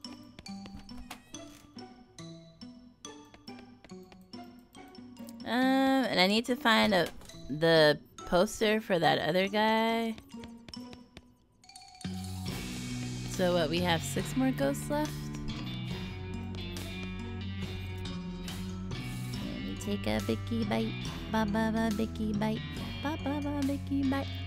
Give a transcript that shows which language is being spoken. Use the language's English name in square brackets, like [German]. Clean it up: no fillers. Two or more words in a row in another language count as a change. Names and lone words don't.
[English] And I need to find the poster for that other guy. So what, we have 6 more ghosts left? Let me take a bicky bite. Ba ba ba bicky bite. Ba ba ba bicky bite.